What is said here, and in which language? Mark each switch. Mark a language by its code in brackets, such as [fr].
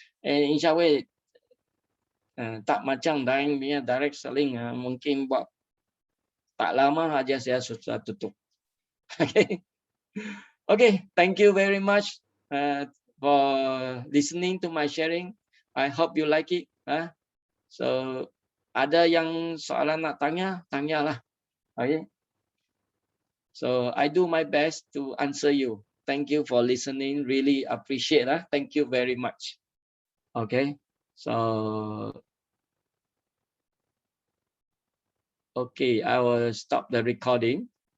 [ms] Incawe tak macam lain punya direct selling, mungkin buat tak lama aja saya sudah tutup. [en] Okay, thank you very much for listening to my sharing. I hope you like it. [ms] So ada yang soalan nak tanya, tanyalah. Okay. [en] So I do my best to answer you. Thank you for listening. Really appreciate. Thank you very much. Okay. So okay, I will stop the recording.